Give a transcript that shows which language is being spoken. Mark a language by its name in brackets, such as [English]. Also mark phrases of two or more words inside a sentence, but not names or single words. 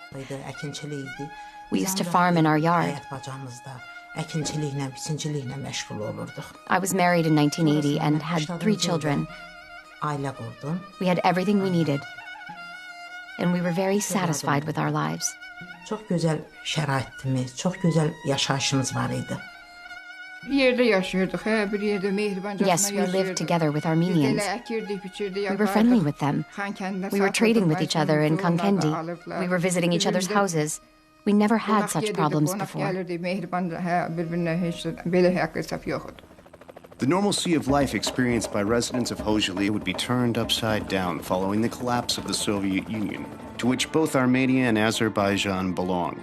[English] We used to farm in our yard. I was married in 1980 and had 3 children. We had everything we needed, and we were very satisfied with our lives. [Azerbaijani] Çok güzel şəraitimiz, çox gözəl yaşayışımız var idi. [English] Yes, we lived together with Armenians. We were friendly with them. We were trading with each other in Kankendi. We were visiting each other's houses. We never had such problems before. The normalcy of life experienced by residents of Khojaly would be turned upside down following the collapse of the Soviet Union, to which both Armenia and Azerbaijan belonged.